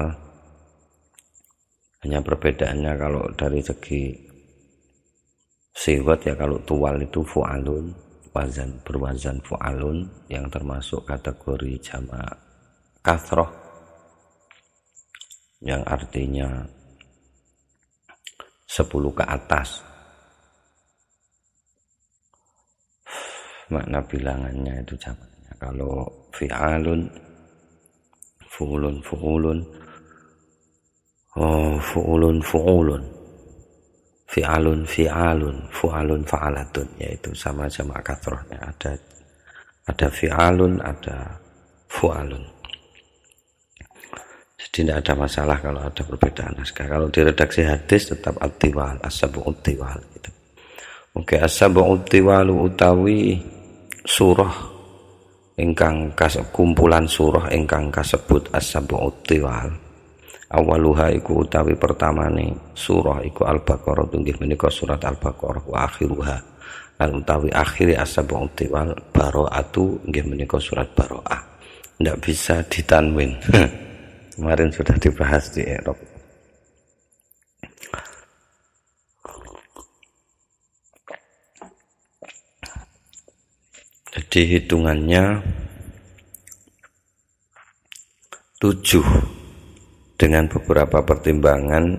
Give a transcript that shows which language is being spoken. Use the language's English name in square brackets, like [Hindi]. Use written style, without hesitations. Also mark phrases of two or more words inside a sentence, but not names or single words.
[Indonesian] Hanya perbedaannya kalau dari segi siwat, ya kalau tuwal itu fu'alun, berwazan fu'alun, yang termasuk kategori jamak kathroh, yang artinya 10 ke atas. Makna bilangannya itu jamaknya. [Arabic] Kalau فِعَالٌ فُعُولٌ فِعَالٌ فُعَالٌ فَعَلَةٌ, [Indonesian] yaitu sama jamak kathrohnya. Ada fi'alun, ada fu'alun. Jadi tidak ada masalah kalau ada perbedaan naskah. Kalau di redaksi hadis tetap at-tiwal, as-sab'ut tiwal gitu. Oke, [Javanese] as-sab'ut tiwalu utawi surah ingkang kumpulan surah ingkang kasebut as-sab'ut tiwal. Awaluha iku utawi pertamane surah iku Al-Baqarah, inggih menika surat Al-Baqarah, [Arabic] وَآخِرُهَا [Javanese] lan utawi akhiri as-sab'ut tiwal Bara'atu, inggih menika surat Bara'ah. [Indonesian] Tidak bisa ditanwin. Kemarin sudah dibahas di Arab. Jadi hitungannya 7 dengan beberapa pertimbangan.